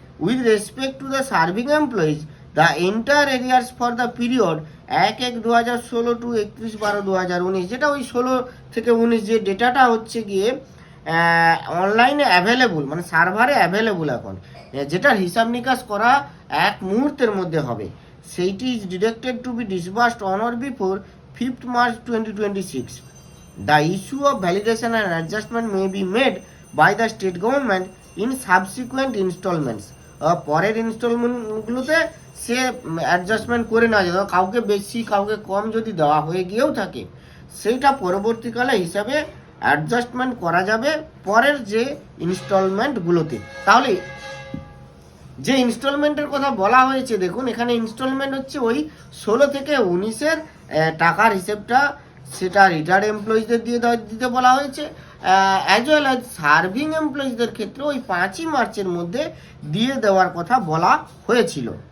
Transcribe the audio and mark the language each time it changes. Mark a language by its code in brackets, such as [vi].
[en] with respect to the serving employees the entire arrears for the period 1/1/2016 to 31/12/2019, [bn] যেটা ওই 16 থেকে 19 যে ডেটাটা হচ্ছে গিয়ে অনলাইনে অ্যাভেলেবল, মানে সার্ভারে অ্যাভেলেবল এখন, যেটার হিসাব নিকাশ করা এক মুহূর্তের মধ্যে হবে, সেইটি [en] Is directed to be disbursed on or before 5th March 2026। The issue of validation and adjustment may be made by the state government in subsequent installments। [bn] পরের ইনস্টলমেন্টগুলোতে সে অ্যাডজাস্টমেন্ট করে নেওয়া যায়, কাউকে বেশি কাউকে কম যদি দেওয়া হয়ে গিয়েও থাকে, সেইটা পরবর্তীকালে হিসাবে অ্যাডজাস্টমেন্ট করা যাবে পরের যে ইনস্টলমেন্টগুলোতে। তাহলে যে ইনস্টলমেন্টের কথা বলা হয়েছে, দেখুন এখানে ইনস্টলমেন্ট হচ্ছে ওই 16 থেকে 19-এর টাকার হিসেবটা, সেটা রিটায়ার্ড এমপ্লয়িজদের দিতে বলা হয়েছে, অ্যাজ ওয়েল অ্যাজ সার্ভিং এমপ্লয়িজদের ক্ষেত্রে ওই 5ই মার্চের মধ্যে দিয়ে দেওয়ার কথা বলা হয়েছিল।